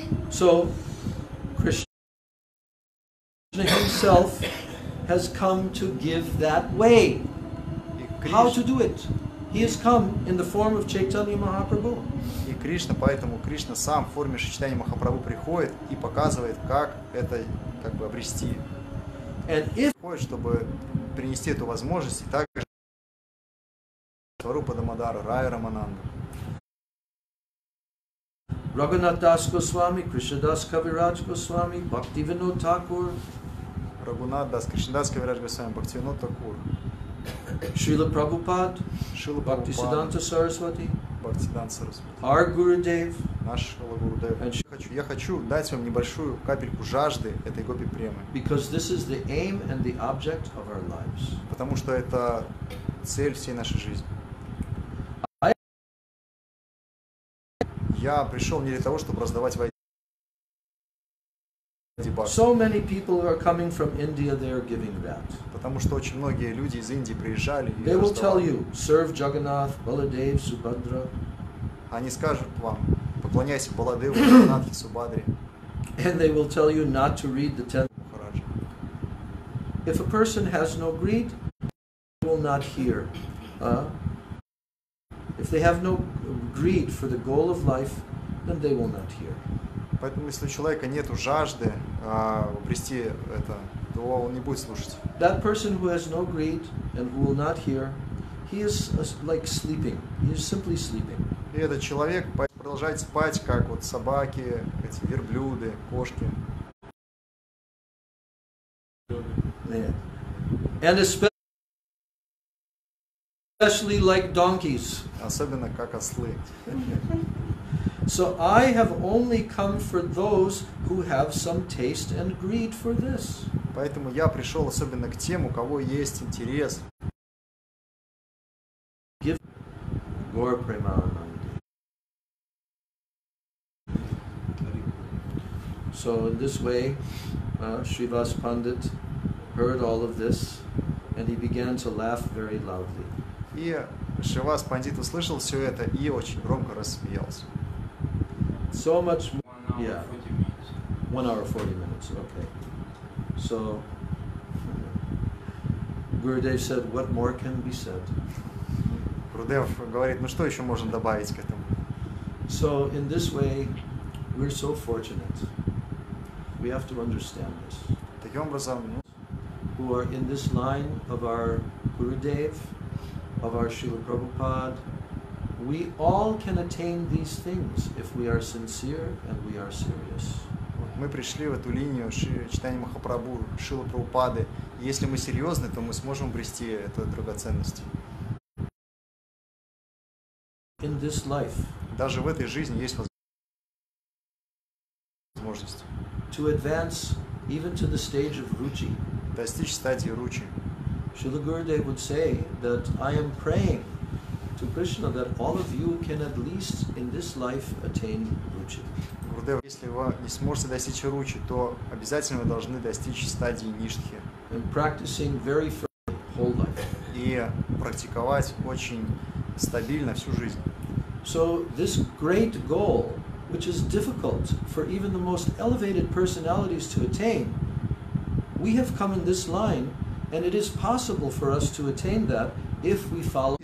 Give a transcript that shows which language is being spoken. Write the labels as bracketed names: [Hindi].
[English] So Krishna himself has come to give that way. How to do it? He has come in the form of Chaitanya Mahaprabhu. [Russian] И Кришна, поэтому Кришна сам в форме Чайтаньи Махапрабху приходит и показывает, как это как бы обрести. Чтобы принести эту возможность и также Сварупа Дамодара, Рая Рамананда. [English] Raghunath Das Goswami, Krishnadas Kaviraj Goswami, Bhaktivinoda Thakur, [Russian] Рагунат Дас, Кришнадас Кавирадж Госвами, Бхактивинод Такур, [English] Srila Prabhupada, [Russian] Шрила [English] Bhaktisiddhanta Saraswati, [Russian] Бхактисиданта Сарасвати, [English] our Gurudev, [Russian] наш Шрила Гурудев. Я хочу дать вам небольшую капельку жажды этой гопи премы. [English] Because this is the aim and the object of our lives. [Russian] Потому что это цель всей нашей жизни. Я пришел не для того, чтобы раздавать войны. [English] So many people who are coming from India, they are giving that. [Russian] Потому что очень многие люди из Индии приезжали и [English] They will tell [Russian] раздавали. [English] you, serve Jagannath, Baladev, Subhadra. [Russian] Они скажут вам, поклоняйся Баладеву, Джаганнатхе, Субхадре. [English] And they will tell you not to read the 10. If a person has no greed, they will not hear. If they have no greed for the goal of life, then they will not hear. [Russian] Поэтому, если у человека нет жажды обрести это, то он не будет слушать. [English] That person who has no greed and who will not hear, he is like sleeping. He is simply sleeping. [Russian] И этот человек продолжает спать, как вот собаки, эти верблюды, кошки. [English] And especially like donkeys. [Russian] Особенно как ослы. [English] So I have only come for those who have some taste and greed for this. [Russian] Поэтому я пришел особенно к тем, у кого есть интерес. [English] Give Gaur Premanandi. So in this way, Śrīvāsa Paṇḍita heard all of this, and he began to laugh very loudly. [Russian] И Śrīvāsa Paṇḍita услышал все это и очень громко рассмеялся. [English] So much more, yeah. 1 hour 40 minutes, okay. So Gurudev said, what more can be said? [Russian] Гурудев говорит, ну что еще можно добавить к этому? [English] So in this way, we're so fortunate. We have to understand this. [Russian] Таким образом, [English] Who are in this line of our Gurudev, of our Srila Prabhupada, we all can attain these things if we are sincere and we are serious. [Russian] мы пришли в эту линию Чайтаньи Махапрабху, Шрилы Прабхупады. И если мы серьезны, то мы сможем обрести эту драгоценность. [English] in this life. [Russian] Даже в этой жизни есть возможность [English] To advance even to the stage of ruchi. [Russian] достичь стадии ручи. [English] Srila Gurudev would say that I am praying to Krishna that all of you can at least in this life attain ruchi. [Russian] Гурудев, если вы не сможете достичь ручи, то обязательно вы должны достичь стадии ништхи. [English] And practicing very firmly whole life. [Russian] И практиковать очень стабильно всю жизнь. [English] So this great goal, which is difficult for even the most elevated personalities to attain, we have come in this line, and it is possible for us to attain that if we follow.